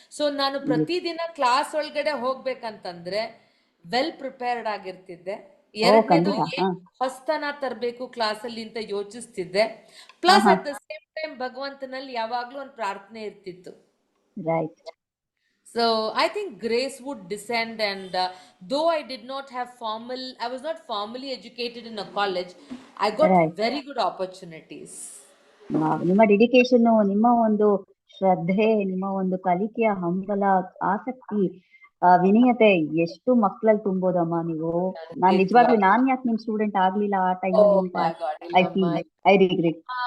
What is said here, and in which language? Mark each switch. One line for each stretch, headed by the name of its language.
Kannada: So ನಾನು ಪ್ರತಿದಿನ class ಒಳಗಡೆ ಹೋಗ್ಬೇಕಂತಂದ್ರೆ ವೆಲ್ ಪ್ರಿಪೇರ್ಡ್ ಆಗಿರ್ತಿದ್ದೆ. ಎರಡನೇದು ಹೊಸ್ತನ ತರಬೇಕು ಕ್ಲಾಸ್ ಅಲ್ಲಿ ಅಂತ ಯೋಚಿಸ್ತಿದ್ದೆ.
English: plus at the same time
Kannada: ಭಗವಂತನಲ್ಲಿ ಯಾವಾಗ್ಲೂ ಒಂದು ಪ್ರಾರ್ಥನೆ ಇರ್ತಿತ್ತು.
English: Right. So I think grace would descend, and though I did not have I was not formally educated in a college, I got very good opportunities.
Kannada: ನಿಮ್ಮ dedication, ನಿಮ್ಮ ಒಂದು ಶ್ರದ್ಧೆ, ನಿಮ್ಮ ಒಂದು ಕಲಿಕೆಯ ಹಂಬಲ, ಆಸಕ್ತಿ, ವಿನಯತೆ ಎಷ್ಟು ಮಕ್ಕಳಲ್ಲಿ ತುಂಬೋದಮ್ಮ ನೀವು. ನಾನ್ ನಿಜವಾಗ್ಲೂ ಯಾಕೆ ನಿಮ್ ಸ್ಟೂಡೆಂಟ್ ಆಗ್ಲಿಲ್ಲ ಆ ಟೈಮಲ್ಲಿ,
English: I regret.